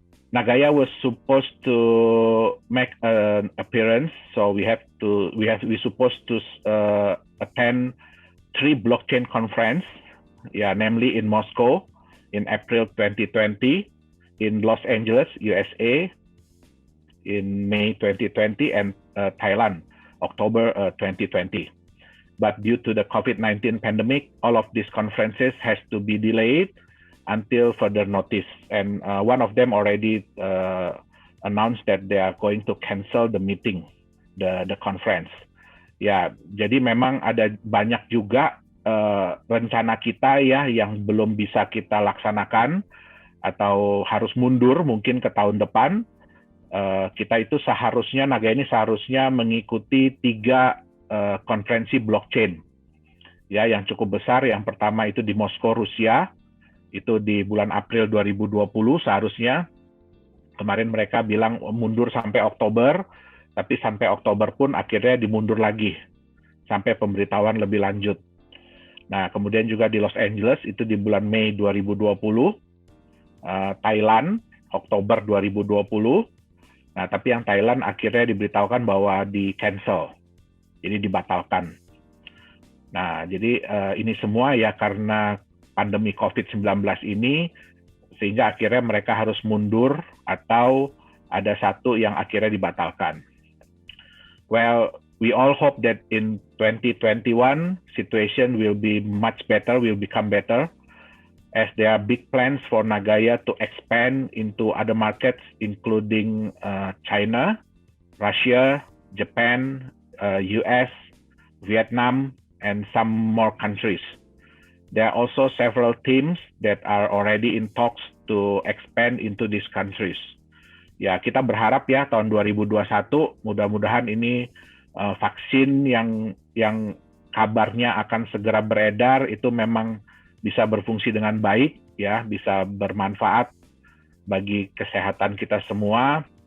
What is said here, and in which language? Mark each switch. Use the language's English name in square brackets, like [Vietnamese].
[English] Nagaya was supposed to make an appearance, so we supposed to attend 3 blockchain conference, yeah, namely in Moscow in April 2020, in Los Angeles, USA in May 2020, and Thailand, October 2020. But due to the COVID-19 pandemic, all of these conferences has to be delayed until further notice. And one of them already announced that they are going to cancel the meeting, the conference. [Indonesian] Ya, jadi memang ada banyak juga rencana kita ya yang belum bisa kita laksanakan atau harus mundur mungkin ke tahun depan. Kita itu seharusnya, Nagaya ini seharusnya mengikuti 3 konferensi blockchain ya yang cukup besar. Yang pertama itu di Moskow, Rusia, itu di bulan April 2020 seharusnya. Kemarin mereka bilang mundur sampai Oktober, tapi sampai Oktober pun akhirnya dimundur lagi sampai pemberitahuan lebih lanjut. Nah, kemudian juga di Los Angeles itu di bulan Mei 2020, Thailand Oktober 2020. Nah, tapi yang Thailand akhirnya diberitahukan bahwa di cancel. Jadi dibatalkan. Nah, jadi ini semua ya karena pandemi COVID-19 ini, sehingga akhirnya mereka harus mundur atau ada satu yang akhirnya dibatalkan. [English] Well, we all hope that in 2021, situation will be much better, will become better, as there are big plans for Nagaya to expand into other markets, including China, Russia, Japan, US, Vietnam, and some more countries. there are also several teams that are already in talks to expand into these countries. [Indonesian] Ya, kita berharap ya tahun 2021 mudah-mudahan ini vaksin yang kabarnya akan segera beredar itu memang bisa berfungsi dengan baik ya, bisa bermanfaat bagi kesehatan kita semua